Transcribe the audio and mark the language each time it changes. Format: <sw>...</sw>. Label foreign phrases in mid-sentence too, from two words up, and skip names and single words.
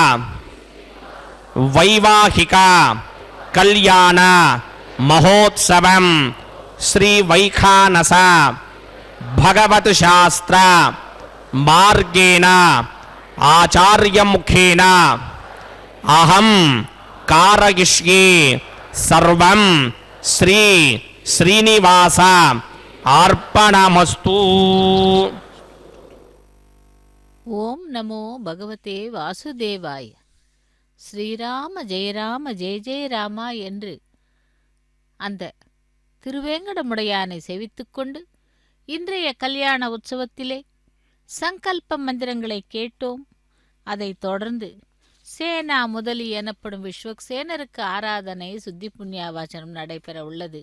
<sa>వైవాహిక కళ్యాణ మహోత్సవం శ్రీ వైఖానస భగవత్ శాస్త్ర మార్గేణ ఆచార్యముఖేన అహం కారయిష్యే సర్వం శ్రీ శ్రీనివాస అర్పణమస్తు. ఓం నమో భగవతే வாசுதேவாய. ஸ்ரீராம ஜெயராம ஜெய ஜெய ராமா</sa> <ta>என்று அந்த திருவேங்கடமுடையானை செவித்துக்கொண்டு இன்றைய கல்யாண உற்சவத்திலே சங்கல்ப மந்திரங்களை கேட்டோம். அதைத் தொடர்ந்து சேனா முதலி எனப்படும் விஸ்வக்சேனருக்கு ஆராதனை சுத்தி புண்ணியாவாச்சனம் நடைபெற உள்ளது.</ta>